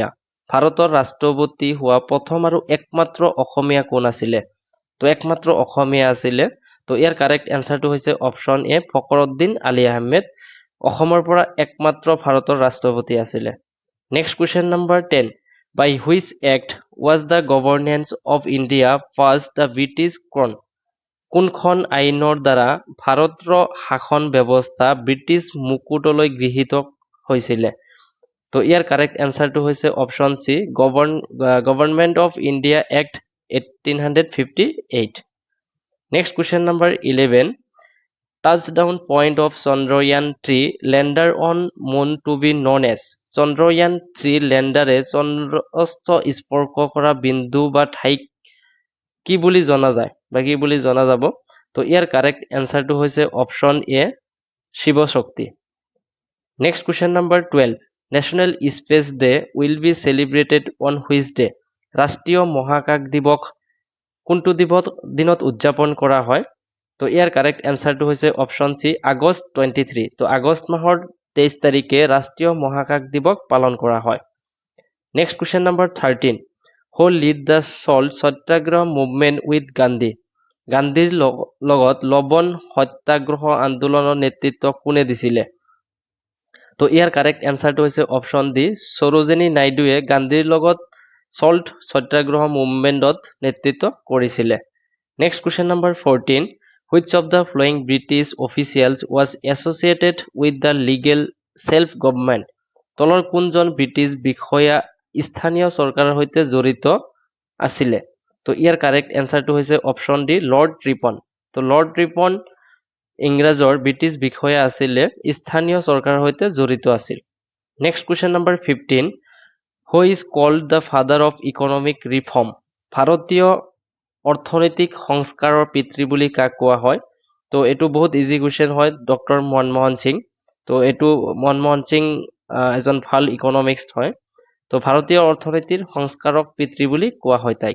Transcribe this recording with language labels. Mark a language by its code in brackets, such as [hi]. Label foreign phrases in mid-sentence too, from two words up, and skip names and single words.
[as] ভাৰতৰ ৰাষ্ট্ৰপতি হোৱা প্ৰথম আৰু একমাত্ৰ অসমীয়া কোন আছিলে? তো একমাত্ৰ অসমীয়া আছিলে। তো ইয়াৰ [en] correct answerটো [as] হৈছে [en] option A, [as] ফখৰুদ্দিন আলি আহমেদ অসমৰ পৰা একমাত্ৰ ভাৰতৰ ৰাষ্ট্ৰপতি আছিলে। [en] next question number 10, by which act was the governance of India passed the British crown? [as] কোনখন আইনৰ দ্বাৰা ভাৰতৰ শাসন ব্যৱস্থা ব্ৰিটিছ মুকুটলৈ গৃহীত হৈছিলে? তো ইয়াৰ [en] correct answerটো [as] হৈছে [en] option C, [as] গভৰ্ণমেণ্ট অফ ইণ্ডিয়া এক্ট 1858। [en] next question number 11, touchdown point of Chandrayaan 3 lander on moon to be known as? [as] চন্দ্ৰয়ান 3 লেণ্ডাৰে চন্দ্ৰস্থ স্পৰ্শ কৰা বিন্দু বা ঠাইক কি বুলি জনা যায় বা কি বুলি জনা যাব? তো ইয়াৰ [en] correct answerটো [as] হৈছে [en] option A, [as] শিৱ শক্তি। [en] next question number 12, national space day will be celebrated on which day? [as] ৰাষ্ট্ৰীয় মহাকাশ দিৱস কোনটো দিনত উদযাপন কৰা হয়? তো ইয়াৰ [en] correct answerটো [as] হৈছে [en] option C, [as] আগষ্ট 23। তো আগষ্ট মাহৰ 23 তাৰিখে ৰাষ্ট্ৰীয় মহাকাশ দিৱস পালন কৰা হয়। [en] next question number 13, who led the salt satyagraha movement with Gandhi? [as] গান্ধীৰ লগত লবণ সত্যাগ্ৰহ আন্দোলনৰ নেতৃত্ব কোনে দিছিলে? তো ইয়াৰ [en] correct answerটো [as] হৈছে [en] option D, [as] সৰোজিনী নাইডুৱে গান্ধীৰ লগত সল্ট সত্যাগ্ৰহ মুভমেণ্টত নেতৃত্ব কৰিছিলে। [en] next question number 14, which of the following British officials was associated with the legal self-government? [as] তলৰ কোনজন ব্ৰিটিছ বিষয়া স্থানীয় চৰকাৰৰ সৈতে জড়িত আছিলে? তো ইয়াৰ [en] correct answerটো [as] হৈছে [en] option D, [as] লৰ্ড ৰিপন। তো লৰ্ড ৰিপন ইংৰাজৰ ব্ৰিটিছ বিষয়া আছিলে স্থানীয় চৰকাৰৰ সৈতে জড়িত আছিল। [en] next question number 15, who is called the father of economic reform? [as] ভাৰতীয় অৰ্থনৈতিক সংস্কাৰৰ পিতৃ বুলি কাক কোৱা হয়? তো এইটো বহুত [en] easy question [as] হয়, ডক্টৰ মনমোহন সিং। তো এইটো মনমোহন সিং এজন ভাল ইকনমিক্স হয়। তো ভাৰতীয় অৰ্থনীতিৰ সংস্কাৰক পিতৃ বুলি কোৱা হয় তাইক।